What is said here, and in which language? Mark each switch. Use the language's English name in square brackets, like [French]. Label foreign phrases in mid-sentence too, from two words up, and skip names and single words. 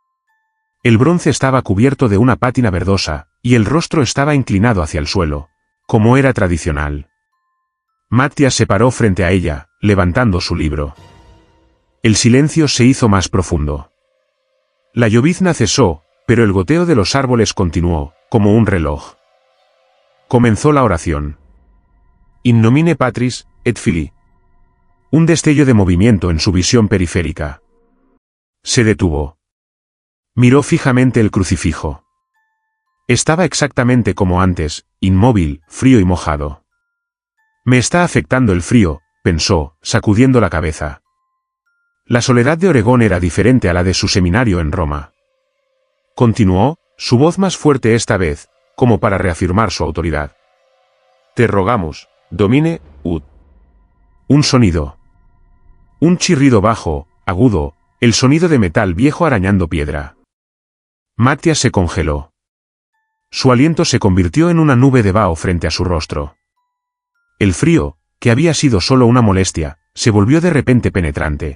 [Spanish] El bronce estaba cubierto de una pátina verdosa, y el rostro estaba inclinado hacia el suelo, como era tradicional. Matías se paró frente a ella, levantando su libro. El silencio se hizo más profundo. La llovizna cesó, pero el goteo de los árboles continuó, como un reloj. Comenzó la oración. [Latin] In nomine Patris, et Filii. [Spanish] Un destello de movimiento en su visión periférica. Se detuvo. Miró fijamente el crucifijo. Estaba exactamente como antes, inmóvil, frío y mojado. Me está afectando el frío, pensó, sacudiendo la cabeza. La soledad de Oregón era diferente a la de su seminario en Roma. Continuó, su voz más fuerte esta vez, como para reafirmar su autoridad. Te rogamos, [Latin] domine, ut. [Spanish] Un sonido. Un chirrido bajo, agudo, el sonido de metal viejo arañando piedra. Matías se congeló. Su aliento se convirtió en una nube de vaho frente a su rostro. El frío, que había sido solo una molestia, se volvió de repente penetrante.